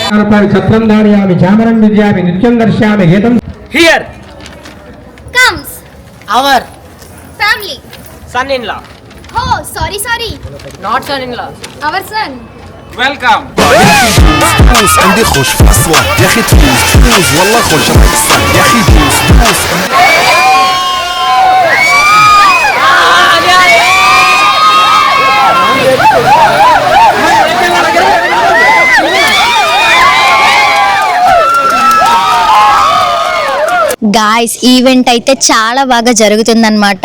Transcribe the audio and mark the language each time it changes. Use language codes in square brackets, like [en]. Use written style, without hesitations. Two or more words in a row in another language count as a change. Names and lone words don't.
[sa] ఛత్రం ధారయామి, చామరం విద్యామి, నృత్యం దర్శయామి, గీతం. [en] Here comes our family son-in-law. Oh, sorry, Not son-in-law. our son. Welcome. [ar] عندي خوش في الصوت يا اخي، تفوز والله خوش يا اخي، تفوز. [en] guys event [te] అయితే చాలా బాగా జరుగుతుందన్నమాట.